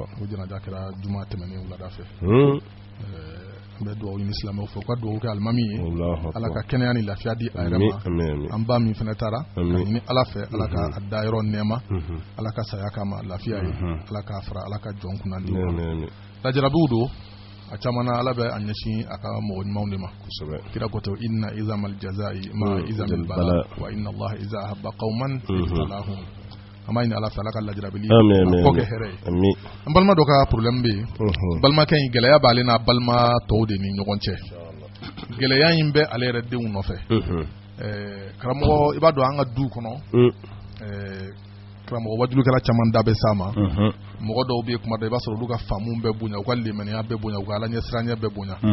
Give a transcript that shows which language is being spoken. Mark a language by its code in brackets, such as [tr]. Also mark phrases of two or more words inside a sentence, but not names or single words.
[bm] o janaja kɛra juma tɛmɛnen wulada fɛ an bɛ dugawu ɲini silamɛw fɛ u ka dugawu kɛ alimami ye ala ka kɛnɛya ni lafiya di a yɛrɛ ma an ba min fana taara ka ɲini ala fɛ ala ka a da yɔrɔ nɛɛma ala ka saya k'a ma lafiya ye ala k'a fara ala ka jɔn kunna di lajarabiw don a caman na ala bɛ a ɲɛsin a ka mɔgɔ ɲumanw de ma kira ko to [ar] إن عظم الجزاء مع عظم البلاء وإن الله إذا أحب قوما ابتلاهم [bm] an b'a ɲini ala fɛ ala ka lajarabili kɔ kɛ hɛrɛ ye an balima dɔ ka problème bɛ yen balimakɛ in gɛlɛya b'ale n'a balima tɔw de ni ɲɔgɔn cɛ gɛlɛya in bɛ ale yɛrɛ denw nɔfɛ karamɔgɔ i b'a dɔn an ka du kɔnɔ karamɔgɔ wajulukɛla caman da bɛ s'a ma mɔgɔ dɔw bɛ kuma dɔ i b'a sɔrɔ olu ka faamu bɛɛ bonya u ka limaniya bɛɛ bonya u ka ala ɲɛsiranya bɛɛ bonya